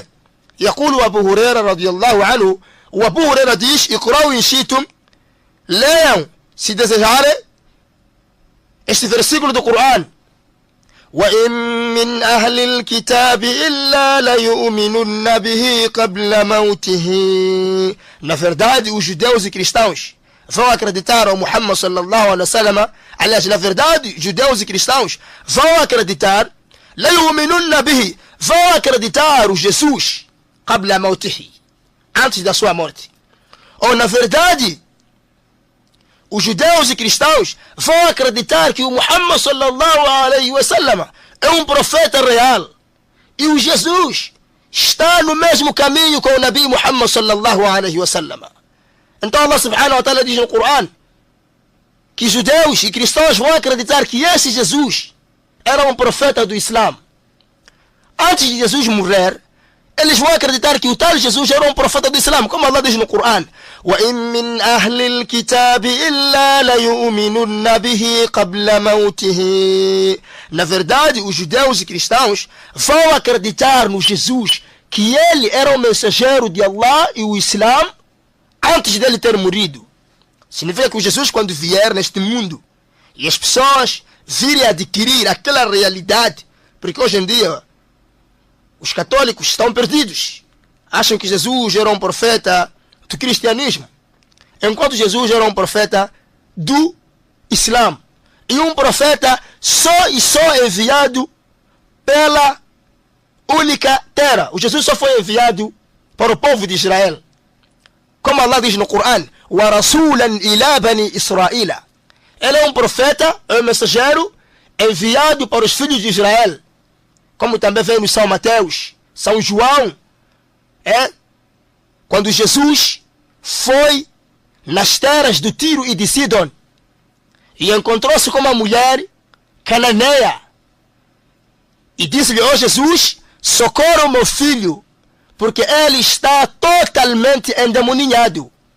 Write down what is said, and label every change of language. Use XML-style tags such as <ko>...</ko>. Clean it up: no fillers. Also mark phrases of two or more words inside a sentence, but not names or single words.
<ar>يقول أبو هريرة رضي الله عنه,</ar> <pt>o Abu Huraira diz:</pt> <ar>اقرأوا إن شئتم,</ar> <pt>leiam se desejarem este versículo do Coran.</pt> <ar>وَإِن مِّنْ أَهْلِ الْكِتَابِ إِلَّا لَيُؤْمِنُنَّ بِهِ قَبْلَ مَوْتِهِ.</ar> <pt>Na verdade, os judeus e cristãos vão acreditar ao Muhammad</pt> <ar>صلى الله عليه وسلم.</ar> <pt>Aliás, na verdade, judeus e cristãos vão acreditar,</pt> <ar>لَيُؤْمِنُنَّ بِهِ,</ar> <pt>vão acreditar o Jesus</pt> <ar>قَبْلَ مَوْتِهِ,</ar> <pt>antes da sua morte. Ou, na verdade, os judeus e cristãos vão acreditar que o Muhammad</pt> <ar>صلى الله عليه وسلم</ar> <pt>é um profeta real. E o Jesus está no mesmo caminho com o Nabi Muhammad</pt> <ar>صلى الله عليه وسلم.</ar> <pt>Então Allah</pt> <ar>سبحانه وتعالى</ar> <pt>diz no Coran que judeus e cristãos vão acreditar que esse Jesus era um profeta do Islã. Antes de Jesus morrer, eles vão acreditar que o tal Jesus era um profeta do Islã, como Allah diz no Corão:</pt> <ar>وَإِن مِّنْ أَهْلِ الْكِتَابِ إِلَّا لَيُؤْمِنُنَّ بِهِ قَبْلَ مَوْتِهِ.</ar> <pt>Na verdade, os judeus e cristãos vão acreditar no Jesus, que ele era o mensageiro de Allah e o Islã antes dele ter morrido. Significa que o Jesus, quando vier neste mundo e as pessoas virem adquirir aquela realidade, porque hoje em dia os católicos estão perdidos, acham que Jesus era um profeta do cristianismo, enquanto Jesus era um profeta do Islã, e um profeta só enviado pela única terra. O Jesus só foi enviado para o povo de Israel, como Allah diz no Corão:</pt> <ar>وَرَسُولًا إِلَى بَنِي إِسْرَائِيلَ.</ar> <pt>Ele é um profeta, é um mensageiro enviado para os filhos de Israel, como também vem no São Mateus, São João. Quando Jesus foi nas terras do Tiro e de Sidon e encontrou-se com uma mulher cananeia e disse-lhe: ó Jesus, socorra o meu filho, porque ele está totalmente endemoninhado.</pt>